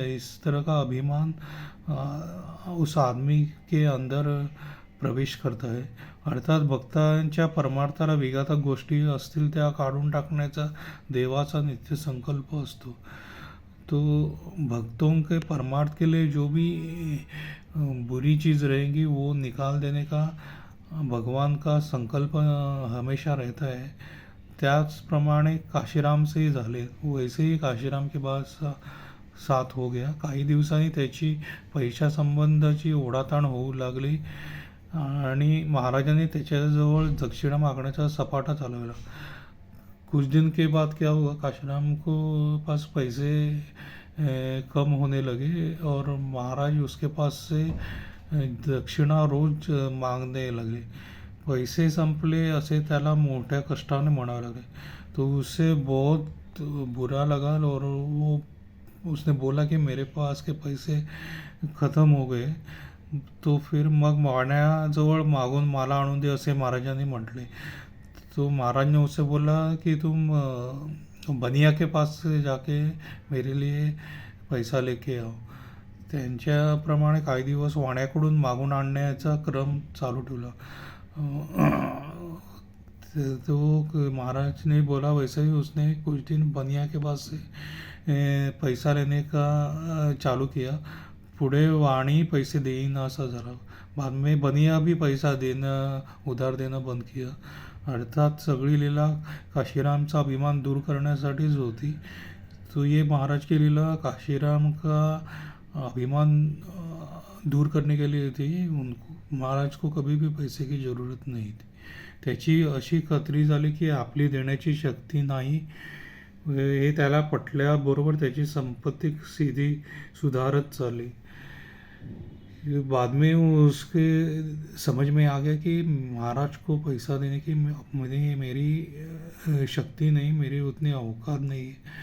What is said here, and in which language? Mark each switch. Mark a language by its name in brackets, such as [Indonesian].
[Hindi] इस तरह का अभिमान उस आदमी के अंदर प्रवेश करता है। [Marathi] अर्थात भक्तांच्या परमार्थाला विघातक गोष्टी असतील त्या काढून टाकण्याचा देवाचा नित्य संकल्प असतो। [Hindi] तो भक्तों के परमार्थ के लिए जो भी बुरी चीज़ रहेंगी वो निकाल देने का भगवान का संकल्प हमेशा रहता है। [Marathi] त्याचप्रमाणे काशीराम से ही झाले। [Hindi] वैसे ही काशीराम के बाद साथ हो गया। [Marathi] काही दिवसांनी त्याची पैशासंबंधाची ओढाताण होऊ लागली आणि महाराजांनी त्याच्याजवळ दक्षिणा मागण्याचा सपाटा चालवला. [Hindi] कुछ दिन के बाद क्या हुआ, काशीराम को पास पैसे कम होने लगे और महाराज उसके पास से दक्षिणा रोज मागने लगे. [Marathi] पैसे संपले असे त्याला मोठ्या कष्टाने म्हणावे लगे. [Hindi] तो उसे बहुत बुरा लगा और वो उसने बोला कि मेरे पास के पैसे ख़त्म हो गए. [Marathi] तो फिर मग वाण्याजवळ मागून मला आणून दे असे महाराजांनी म्हटले. [Hindi] तो महाराज ने उससे बोला कि तुम बनिया के पास से जाके मेरे लिए पैसा लेके आओ. [Marathi] त्यांच्याप्रमाणे काही दिवस वाण्याकडून मागून आणण्याचा क्रम चालू ठेवला. [Hindi] तो महाराज ने बोला, वैसे ही उसने कुछ दिन बनिया के पास से पैसा लेने का चालू किया. [Marathi] पुढे वाणी पैसे देईना असा झाला. [Hindi] बाद में बनिया भी पैसा [Marathi] देणं उधार देणं [Hindi] बंद किया. [Marathi] अर्थात सगळी लीला काशीरामचा अभिमान दूर करण्यासाठीच होती. [Hindi] तो ये महाराज की लीला काशीराम का अभिमान दूर करने के लिए थी. उनको महाराज को कभी भी पैसे की ज़रूरत नहीं थी. [Marathi] त्याची अशी खात्री झाली की आपली देण्याची शक्ती नाही हे त्याला पटल्याबरोबर त्याची संपत्ती सीधी सुधारत चालली. [Hindi] बाद में उसके समझ में आ गया कि महाराज को पैसा देने की मेरी शक्ति नहीं, मेरी उतनी औकात नहीं है.